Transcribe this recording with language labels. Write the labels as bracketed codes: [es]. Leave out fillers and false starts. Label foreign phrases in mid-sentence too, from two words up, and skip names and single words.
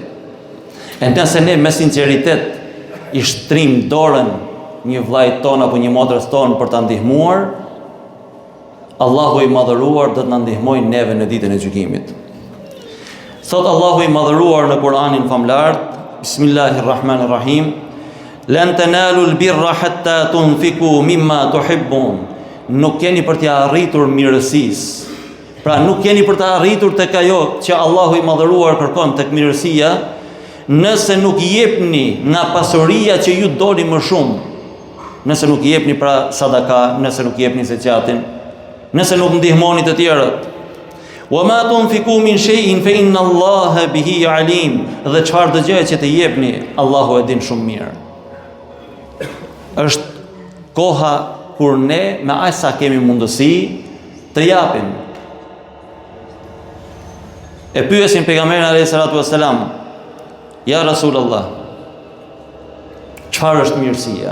[sq] E nëse ne me sinqeritet i shtrim dorën një vllajt ton apo një motrës ton për ta ndihmuar, Allahu i madhëruar do të na ndihmojë neve në ditën e gjykimit. Thot Allahu i madhëruar në Kur'anin famlar, [ar] بسم الله الرحمن الرحيم لن تنالوا البر حتى تنفقوا مما تحبون. [sq] Nuk keni për t'ia arritur mirësisë. Pra nuk keni për të arritur tek ajo që Allahu i madhëruar kërkon tek mirësia, nëse nuk jepni nga pasuria që ju doni më shumë. Nëse nuk jepni pra sadaka, nëse nuk jepni zekatin, nëse nuk ndihmoni të tjerët. [ar] وما تنفقوا من شيء فإن الله به عليم. [sq] Dhe çfarë do gjë që të jepni, Allahu e din shumë mirë. Është koha kur ne me aq sa kemi mundësi të japim. E pyesin pejgamberin [ar] عليه الصلاة والسلام يا رسول الله, [sq] çfarë është mirësia?